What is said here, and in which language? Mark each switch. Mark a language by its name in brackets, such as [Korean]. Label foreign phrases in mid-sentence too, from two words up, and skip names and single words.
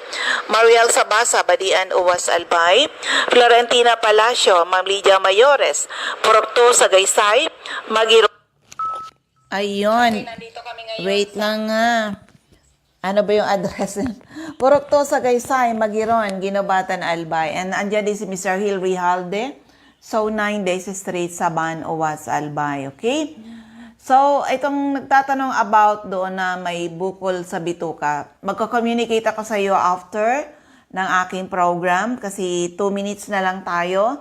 [Filipino] Mariel Sabasa, Badian, UWAS, Albay. Florentina Palacio, Ma'am Lydia Mayores, Purok 2, Sagaysay. Magiro. Ayun. Wait lang nga. Ano ba yung address? Purok 2, Sagaysay, Magiron, Ginobatan, Albay. And andyan din si Mr. Hilary Halde. So, 9 Days Street, Saban, UWAS, Albay. Okay? So, itong nagtatanong about doon na may bukol sa bituka. Magko-communicate ako sa iyo after ng aking program kasi 2 minutes na lang tayo.